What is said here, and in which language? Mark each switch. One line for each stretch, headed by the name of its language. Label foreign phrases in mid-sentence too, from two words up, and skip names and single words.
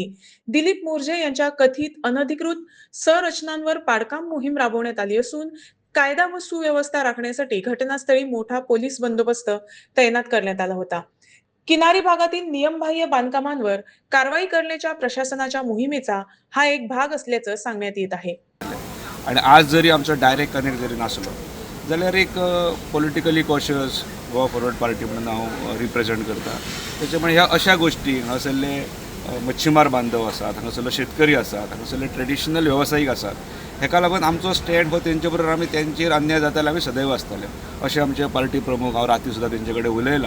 Marathi: दिलीप मोर्जे यांच्या कथित अनधिकृत संरचनांवर पाडकाम मोहीम राबवण्यात आली असून कायदा व सुव्यवस्था राखण्यासाठी घटनास्थळी मोठा पोलीस बंदोबस्त तैनात करण्यात आला होता. किनारी भागातील नियमबाह्य बांधकामांवर कारवाई करण्याच्या प्रशासनाच्या मोहिमेचा हा एक भाग असल्याचं सांगण्यात येत आहे.
Konkani: आणि आज जरी आमचो
English: direct connect
Konkani: जरी नासलो जाल्यार एक
English: politically cautious
Konkani: गोवा फॉरवर्ड पार्टी म्हणून हांव रिप्रेझेंट करता. त्याच्यामुळे ह्या अशा गोष्टी हांगासरले मच्छीमार बांधव आसात, हांगासरलो शेतकरी आसात, हांगासरले ट्रेडिशनल वेवसायीक आसात, हेका लागून आमचो स्टँड हो तेंचे बरोबर आमी तेंचेर अन्याय जाता जाल्यार आमी सदैव आसतले अशें आमचे पार्टी प्रमुख हांव राती सुद्दां तेंचे कडेन उलयलां.